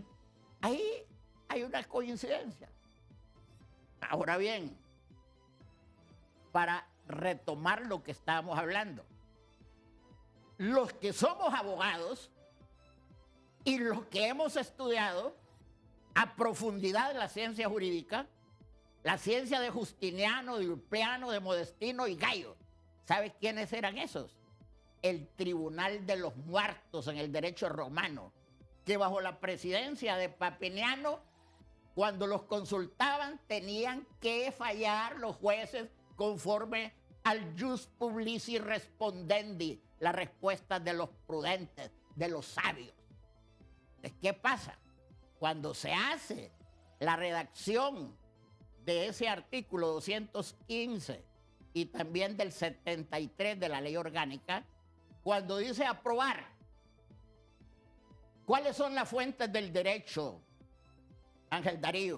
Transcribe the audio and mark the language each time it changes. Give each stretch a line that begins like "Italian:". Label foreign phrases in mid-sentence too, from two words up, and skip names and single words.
Spanish: Ahí hay una coincidencia. Ahora bien, para retomar lo que estábamos hablando, los que somos abogados y los que hemos estudiado a profundidad la ciencia jurídica, la ciencia de Justiniano, de Ulpiano, de Modestino y Gallo, ¿sabes quiénes eran esos? El Tribunal de los Muertos en el derecho romano, que bajo la presidencia de Papiniano, cuando los consultaban, tenían que fallar los jueces conforme al
Latin: jus publici respondendi,
Spanish: la respuesta de los prudentes, de los sabios. Entonces, ¿qué pasa? Cuando se hace la redacción de ese artículo 215 y también del 73 de la ley orgánica, cuando dice aprobar, ¿cuáles son las fuentes del derecho, Ángel Darío?